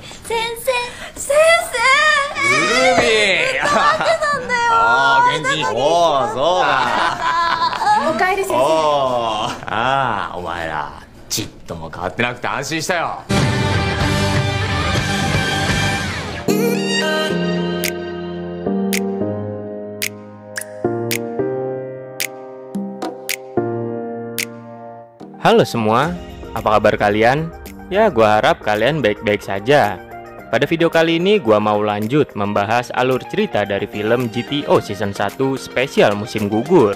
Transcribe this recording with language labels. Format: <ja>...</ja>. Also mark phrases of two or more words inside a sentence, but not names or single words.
<ja>先生ルビーなんだよ。元気。おー、そうだ。おかえり先生。おー、お前らちっとも変わってなくて安心したよ。</ja> <id>Halo semua, apa kabar kalian? Ya, gua harap kalian baik-baik saja. Pada video kali ini gua mau lanjut membahas alur cerita dari film GTO Season 1 Spesial Musim Gugur.</id>